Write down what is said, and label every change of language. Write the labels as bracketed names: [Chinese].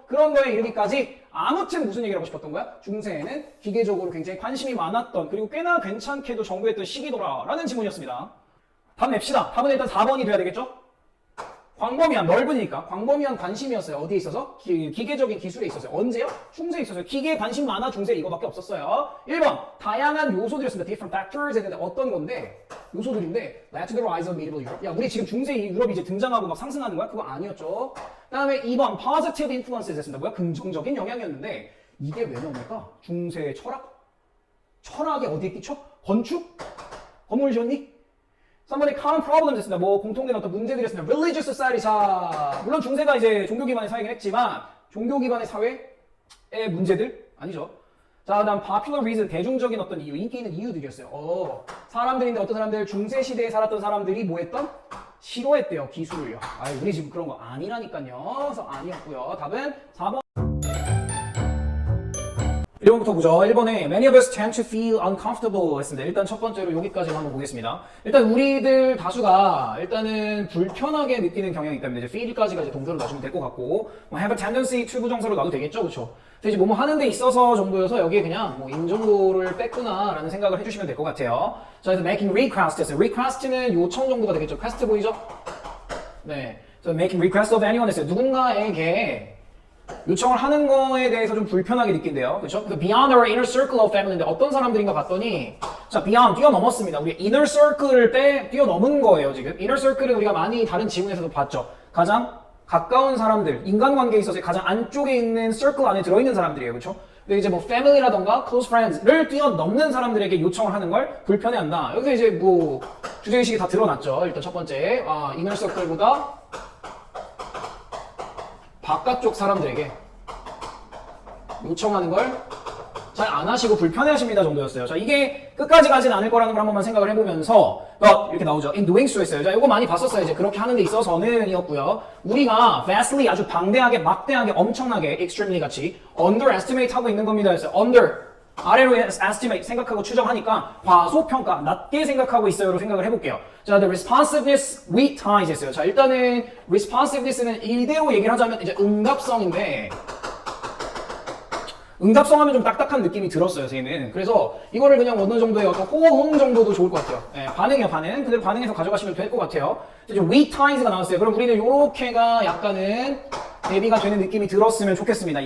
[Korean] 그런 거에 이르기까지 아무튼 무슨 얘기를 하고 싶었던 거야? 중세에는 기계적으로 굉장히 관심이 많았던 그리고 꽤나 괜찮게도 정교했던 시기더라 라는 질문이었습니다. 답 냅시다. 답은 일단 4번이 돼야 되겠죠? 광범위한, 넓으니까 광범위한 관심이었어요. 어디에 있어서? 기계적인 기술에 있었어요. 언제요? 중세에 있었어요. 기계에 관심 많아 중세 이거밖에 없었어요. 1번 다양한 요소들이었습니다. [English] different factors [Korean] 했는데 어떤 건데? 요소들인데 [English] led to the rise of medieval Europe. [Korean] 야, 우리 지금 중세 유럽이 이제 등장하고 막 상승하는 거야? 그거 아니었죠. 그 다음에 2번 [English] positive influences [Korean] 했습니다. 뭐야? 긍정적인 영향이었는데 이게 왜 나옵니까? 중세 철학? 철학이 어디에 끼쳐? 건축? 건물 지었니? 3번에 [English] common problems [Korean] 했습니다. 뭐 공통된 어떤 문제들이었습니다. [English] religious society. [Korean] 자, 물론 중세가 이제 종교 기반의 사회이긴 했지만 종교 기반의 사회의 문제들? 아니죠. 자, 그다음 [English] popular reason, [Korean] 대중적인 어떤 이유, 인기 있는 이유들이었어요. 사람들인데 어떤 사람들, 중세 시대에 살았던 사람들이 뭐 했던? 싫어했대요, 기술을요. 아, 우리 지금 그런 거 아니라니까요. 그래서 아니었고요. 답은 4번. 1번부터 보죠. [English] 1번에 Many of us tend to feel uncomfortable [Korean] 했습니다. 일단 첫 번째로 여기까지 한번 보겠습니다. 일단 우리들 다수가 일단은 불편하게 느끼는 경향이 있다면 이제 feel까지가 이제 동사로 놔주면 될 것 같고 뭐 [English] have a tendency to [Korean] 부정사로 놔도 되겠죠, 그렇죠? 그래서 이제 뭐뭐 하는 데 있어서 정도여서 여기에 그냥 뭐 인 정도를 뺐구나라는 생각을 해주시면 될 것 같아요. 자, 그래서 making request 했어요. request는 요청 정도가 되겠죠. quest 보이죠? 네. 그래서 [English] making request of anyone [Korean] 했어요. 누군가에게 요청을 하는 거에 대해서 좀 불편하게 느낀대요. 그렇죠? [English] beyond our inner circle of family [Korean] 인데 어떤 사람들인가 봤더니 자, beyond 뛰어넘었습니다. 우리 inner circle을 뛰어넘은 거예요, 지금. inner circle은 우리가 많이 다른 지문에서도 봤죠. 가장 가까운 사람들, 인간관계에 있어서 가장 안쪽에 있는 circle 안에 들어있는 사람들이에요. 그렇죠? 근데 이제 뭐 family라던가 close friends를 뛰어넘는 사람들에게 요청을 하는 걸 불편해한다. 여기서 이제 뭐 주제의식이 다 드러났죠. 일단 첫 번째, inner circle보다 바깥쪽 사람들에게 요청하는 걸 잘 안 하시고 불편해하십니다 정도였어요. 자, 이게 끝까지 가진 않을 거라는 걸 한 번만 생각을 해보면서 이렇게 나오죠. in doing so 했어요. 자, 이거 많이 봤었어요. 이제 그렇게 하는 데 있어서는 이었고요. 우리가 vastly 아주 방대하게, 막대하게, 엄청나게 extremely 같이 underestimate 하고 있는 겁니다. 그래서 under 아래로 estimate 생각하고 추정하니까 과소평가, 낮게 생각하고 있어요로 생각을 해볼게요. 자, [English] the responsiveness we ties [Korean] 했어요. 자, 일단은 responsiveness는 이대로 얘기를 하자면 이제 응답성인데 응답성 하면 좀 딱딱한 느낌이 들었어요, 저희는. 그래서 이거를 그냥 어느 정도의 어떤 호응 정도도 좋을 것 같아요. 네, 반응이요, 반응. 그대로 반응해서 가져가시면 될 것 같아요. 이제 we ties가 나왔어요. 그럼 우리는 요렇게가 약간은 대비가 되는 느낌이 들었으면 좋겠습니다.